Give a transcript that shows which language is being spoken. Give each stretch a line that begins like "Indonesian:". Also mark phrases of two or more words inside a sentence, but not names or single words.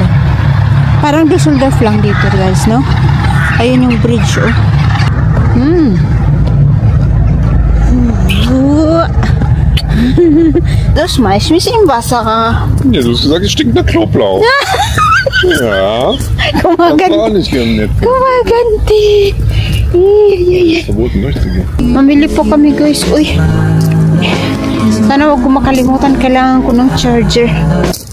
Filipino: Parang Düsseldorf lang dito guys, no? Ayun yung bridge,
German: Das schmeißt mich im Wasser. Ja, du hast gesagt, es stinkt nach Knoblauch. Ja.
Filipino: Kumaganti.
German: Das war auch nicht nett.
Filipino: Kumaganti.
German: Verboten durchzugehen.
Filipino: Mamili po kami guys. Uy. Sana wag ko makalimutan. Kailangan ko ng charger.